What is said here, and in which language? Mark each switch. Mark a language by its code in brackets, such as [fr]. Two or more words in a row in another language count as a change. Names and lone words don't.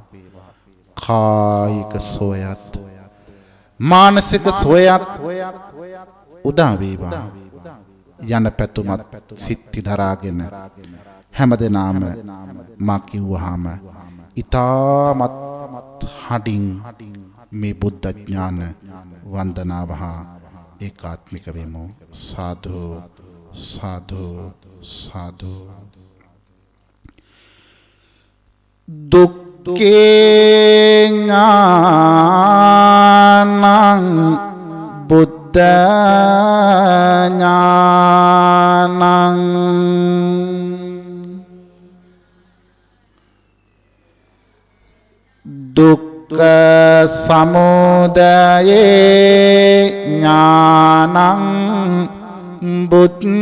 [si] කායික සෝයත් මානසික සෝයත් උදා වේවා යන පැතුමත් සිත්ති දරාගෙන හැමදෙනාම මා කිව්වහම ඊටමත් හඩින් මේ බුද්ධ ඥාන වන්දනාව හා ඒකාත්මික වෙමු. සාදු සාදු සාදු. [pi] දුක්ඛේ ඥානං බුද්ධ ඥානං දුක්ඛ සමුදයේ ඥානං බුද්ධ